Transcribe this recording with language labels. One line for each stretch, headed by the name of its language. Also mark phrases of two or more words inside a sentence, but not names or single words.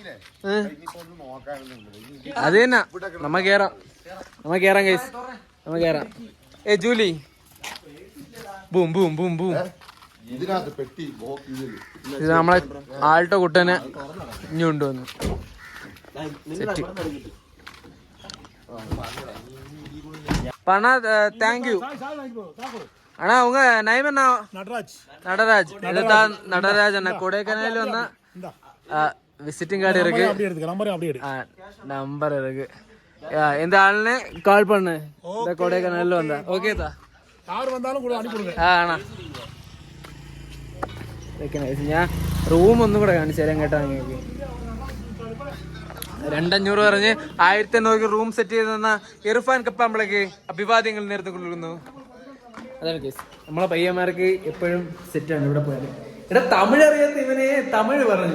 Malayalam: അത് തന്നെ നമ്മ കേറാം കേസ്, നമ്മ കേറാം. ജൂലി ബൂം ബൂം ബൂം ബൂം. ഇത് നമ്മളെ ആൾട്ടോ കുട്ടനെ ഇനി കൊണ്ടുവന്നു സെറ്റ്.
Tamil: பணா தேங்க்யூ அண்ணா. உங்க நேம் என்ன? நடராஜ். இதுதான் நடராஜ் அண்ணா. கொடைக்கானல் வந்தா
English: visiting card
Tamil: இருக்கு, நம்பர் இருக்கு. இந்த ஆளுன்னு கால் பண்ணு. இந்த கொடைக்கானல் வந்தா ஓகே தா. யார் வந்தாலும் கூட அனுப்பி விடுங்க.
Malayalam: அண்ணா ഞാൻ റൂം ഒന്നും കൂടെ കാണിച്ചു തരാം കേട്ടോ നിങ്ങൾക്ക്. 2500 പറഞ്ഞ് 1500
English: room set
Malayalam: ചെയ്ത് തന്ന ഇർഫാൻ കപ്പാമ്പളേക്ക് അഭിവാദ്യങ്ങൾ നേരത്തെ കൊള്ളുന്നു. അതാണ് കേസ്. നമ്മളെ പയ്യന്മാർക്ക് എപ്പോഴും സെറ്റാണ് ഇവിടെ പോയാൽ. ഇവിടെ തമിഴ് അറിയാത്ത ഇവനെ തമിഴ് പറഞ്ഞു.